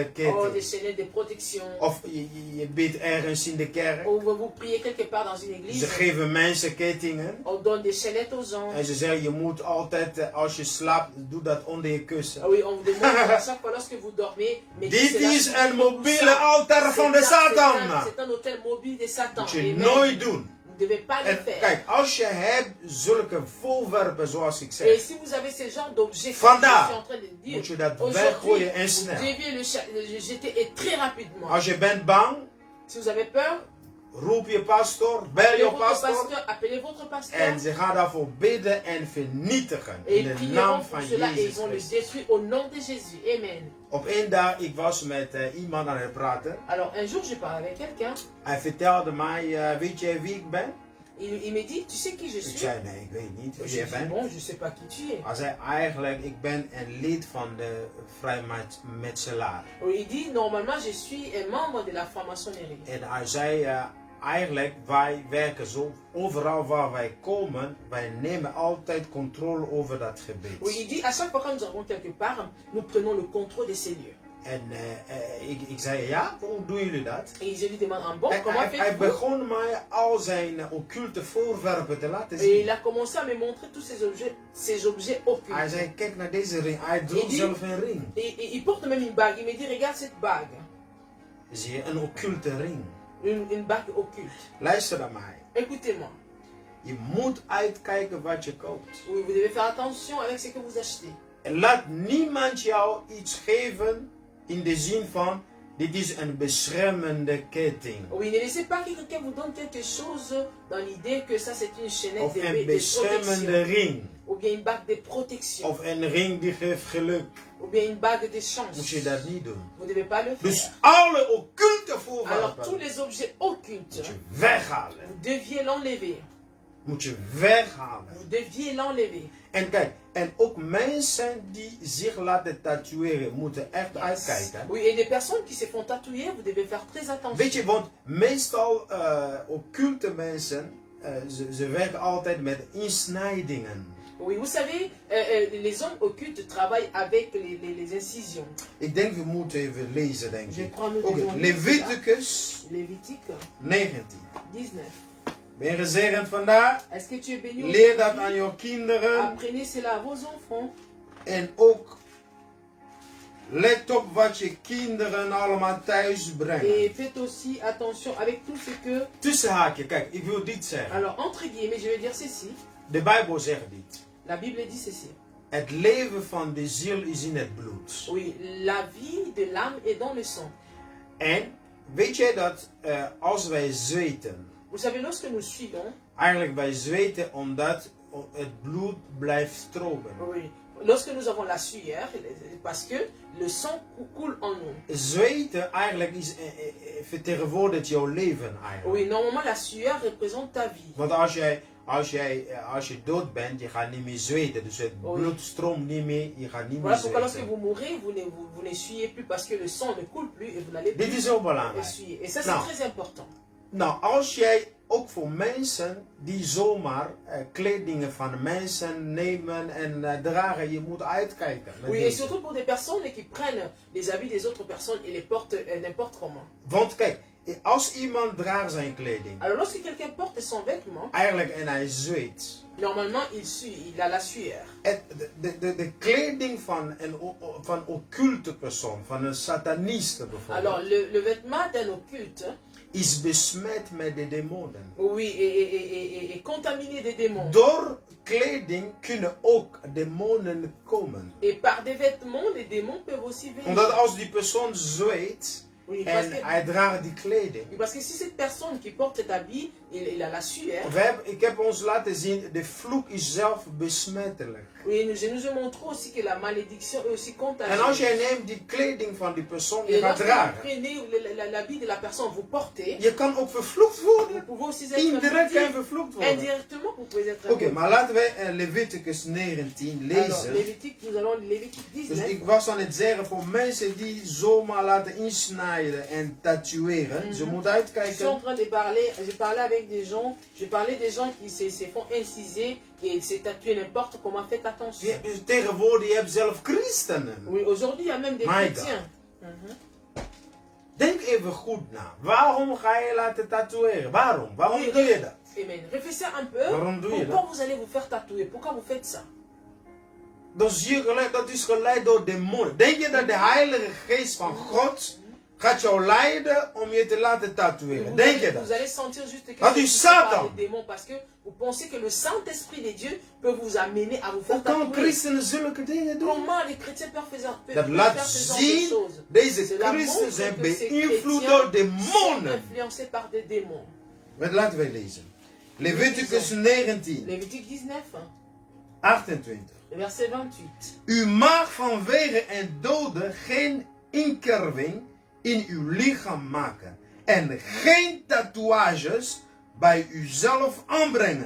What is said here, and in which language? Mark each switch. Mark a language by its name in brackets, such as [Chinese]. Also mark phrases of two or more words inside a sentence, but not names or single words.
[Dutch] oh, des ketting. [French] chaînettes de protection, [Dutch] Of je bidt ergens in de kerk. [French] ou vous priez quelque part dans une église, [Dutch] Ze geven mensen kettingen. [French] on donne des chaînettes aux gens. [Dutch] En ze zeggen, je moet altijd, als je slaapt, doe dat onder je kussen. [French] Ah oui, on vous demande à chaque fois lorsque vous dormez, mais [Dutch] Dit is een mobiele altaar van de Satan. [French] c'est un hôtel mobile de Satan. [Dutch] Moet je Amen. nooit doen. [French] Vous ne devez pas le [Dutch] En [French] faire. [Dutch] kijk, als je hebt zulke voorwerpen zoals ik [French] Et [Dutch] zeg, [French] si vous avez ce genre d'objet, [Dutch] Vandaag [French] je suis en train de dire, [Dutch] moet je dat [French] aujourd'hui, [Dutch] weggooien en [French] vous [Dutch] snel. [French] deviez le jeter et très rapidement. [Dutch] Als je bent bang, [French] Si vous avez peur, [Dutch] roep je pastor, bel [French] appelez [Dutch] je [French] votre [Dutch] pastor. [French] pasteur, appelez votre pasteur. [Dutch] En ze gaan daarvoor bidden en vernietigen. [French] Et [Dutch] In [French] ils [Dutch] de [French] prieront [Dutch] naam [French] pour [Dutch] van [French] cela et ils [Dutch] Jezus [French] vont le [Dutch] Christus. [French] détruire au nom de Jésus. [Dutch] Amen. Op één dag, ik was met iemand aan het praten. [French] Alors un jour, je parlais avec quelqu'un. [Dutch] Hij vertelde mij, weet jij wie ik ben? [French] Il me dit, tu sais qui je [Dutch] Ik [French] suis? [Dutch] zei, nee, ik weet niet [French] Je [Dutch] wie jij [French] dis, [Dutch] bent. [French] bon, je sais pas qui tu es. [Dutch] Hij zei, eigenlijk, ik ben een lid van de vrijmetselaar. [French] Il dit, normalement, je suis un membre de la franc-maçonnerie. [Dutch] En hij zei, eigenlijk, wij werken zo, overal waar wij komen, wij nemen altijd controle over dat gebied. [French] Oui, il dit, à chaque fois que nous arrivons quelque part, nous prenons le contrôle de ces lieux. [Dutch] En ik zei, ja, hoe doen jullie dat? [French] Et je lui demande, ah bon, [Dutch] Hij [French] comment [Dutch] hij [French] faites-vous? [Dutch] begon mij al zijn occulte voorwerpen te laten [French] Et il [Dutch] zien. [French] a commencé à me montrer tous ces objets occultes. [Dutch] Hij zei, kijk naar deze ring. Hij [French] Il [Dutch] droeg [French] dit- [Dutch] zelf een ring. [French] Et il porte même une bague. Il me dit, regarde cette bague. [Dutch] Zie je, een occulte ring. [French] Une bague occulte. [Dutch] Luister naar mij. [French] Écoutez-moi. [Dutch] Je moet uitkijken wat je koopt. [French] Oui, vous devez faire attention avec ce que vous achetez. [Dutch] En laat niemand jou iets geven in de zin van, dit is een beschermende ketting. [French] Oui, ne laissez pas que quelqu'un vous donne quelque chose dans l'idée que ça c'est une chaînette Of de [Dutch] een beschermende [French] protection. [Dutch] ring. [French] Ou bien une bague de protection. [Dutch] Of een ring die geeft geluk. [French] Ou bien une bague de chance. [Dutch] Moet je dat niet doen. [French] Vous ne devez pas le faire. [Dutch] Dus alle occulte [French] Alors tous [Dutch] voorwerpen [French] les objets occultes, [Dutch] moet je weghalen. [French] vous deviez l'enlever. [Dutch] moet je weghalen. [French] Vous deviez l'enlever. [Dutch] En kijk, en ook mensen die zich laten tatoeëren moeten echt uitkijken. [French] Oui, et les personnes qui se font tatouer, vous devez faire très attention. [Dutch] Weet je, want meestal occulte mensen, ze werken altijd met insnijdingen. [French] Oui, vous savez, les hommes occultes travaillent avec les incisions. [Dutch] Ik denk we moeten even lezen, denk [French] Je [Dutch] ik. [French] prends le [Dutch] Oké, Leviticus [French] Lévitique [Dutch] 19. [French] 19. [Dutch] Ben je gezegend vandaag? [French] Est-ce que tu es béni? [Dutch] Leer dat aan je kinderen. [French] Apprenez cela à vos enfants. [Dutch] En ook let op wat je kinderen allemaal thuis brengen. [French] Et faites aussi attention avec tout ce que... [Dutch] Tussenhaakje, kijk, ik wil dit zeggen. [French] Alors, entre guillemets, je vais dire ceci. [Dutch] De Bijbel zegt dit. [French] La Bible dit ceci. [Dutch] Het leven van de ziel is in het bloed. [French] Oui, la vie de l'âme est dans le sang. [Dutch] En weet jij dat als wij zweten, [French] Vous savez, lorsque nous suivons, [Dutch] eigenlijk wij zweten omdat het bloed blijft stromen. [French] oui, lorsque nous avons la sueur, parce que le sang coule en nous. [Dutch] Zweten eigenlijk is, vertegenwoordigt jouw leven eigenlijk. [French] Oui, normalement la sueur représente ta vie. [Dutch] Want als je dood bent, je gaat niet meer zweten. Dus het bloed stroomt niet meer, je gaat niet meer [French] Voilà pourquoi lorsque [Dutch] zweten. [French] vous mourrez, vous n'essuyez plus parce que le sang ne coule plus et vous n'allez [Dutch] Dit [French] plus [Dutch] is ook belangrijk. [French] essuyer. Et ça, c'est très important. [Dutch] Nou, als jij ook voor mensen die zomaar kledingen van mensen nemen en dragen, je moet uitkijken. [French] Oui, et surtout pour des personnes qui prennent les habits des autres personnes et les portent n'importe comment. [Dutch] Want kijk, als iemand draagt zijn kleding, [French] Alors lorsque quelqu'un porte son vêtement, [Dutch] eigenlijk en hij zweet, [French] normalement il a la sueur. [Dutch] de kleding van occulte persoon, van een sataniste bijvoorbeeld, [French] Alors le vêtement d'un occulte [Dutch] is besmet met de demonen. [French] oui, est contaminé des démons. [Dutch] Door kleding kunnen ook demonen komen. [French] Et par des vêtements, les démons peuvent aussi venir. [Dutch] Omdat als die persoon zweet [French] Oui, [Dutch] en hij draagt die kleding. [French] parce que si cette personne qui porte cet habit, il a la sueur. [Dutch] Ik heb ons laten zien, de vloek is zelf besmettelijk. [French] Oui, je nous ai montré aussi que la malédiction est aussi contagieuse. [Dutch] En als jij neemt die kleding van die persoon, je [French] Et [Dutch] gaat [French] lorsque vous [Dutch] dragen. [French] prenez l'habit de la personne, vous portez, [Dutch] Je kan ook vervloekt worden. [French] vous pouvez aussi être [Dutch] Indirect kan je [French] maudit. [Dutch] vervloekt worden. [French] Indirectement, vous pouvez être [Dutch] Oké, [French] maudit. [Dutch] maar laten we Leviticus 19 [French] Alors, [Dutch] lezen. [French] Lévitique, nous allons Lévitique [Dutch] Dus [French] 19. [Dutch] ik was aan het zeggen, voor mensen die zomaar laten insnijden en tatoeëren, ze moeten [French] Je suis en [Dutch] uitkijken. [French] train de parler, je parlais avec des gens, je parlais des gens qui se font inciser et se tatouer n'importe comment, faites attention. [Dutch] Tegenwoordig, je hebt zelf christenen. [French] Oui, aujourd'hui, il y a même des My chrétiens. [Dutch] Denk even goed na. Waarom ga je laten tatoeëren? Waarom? Waarom [French] Oui, [Dutch] doe je dat? [French] Amen. Réfléchissez un peu. [Dutch] Waarom doe je [French] Pourquoi [Dutch] dat? [French] vous allez vous faire tatouer? Pourquoi vous faites ça? [Dutch] Dat is geleid door demonen. Denk je dat de Heilige Geest van God gaat jou leiden om je te laten tatoeëren? Denk je [French] Vous [Dutch] dat? [French] allez sentir juste que [Dutch] Dat is [French] c'est par [Dutch] Satan. [French] les démons parce que vous pensez que le Saint-Esprit de Dieu peut vous amener à vous faire [Dutch] Hoe kan [French] tatouer. [Dutch] christenen zulke dingen doen? [French] Comment les chrétiens peuvent faire [Dutch] Dat [French] ce [Dutch] laat [French] genre de [Dutch] zien, [French] choses? [Dutch] deze [French] Cela [Dutch] christenen [French] montre [Dutch] zijn [French] que ces [Dutch] beïnvloed [French] chrétiens [Dutch] door demonen. [French] sont influencés par des démons. [Dutch] Laten we lezen. Leviticus 19, [French] Lévitique 19, 28. verset 28. [Dutch] U mag vanwege een dode geen inkerving in uw lichaam maken. En geen tatoeages bij uzelf aanbrengen.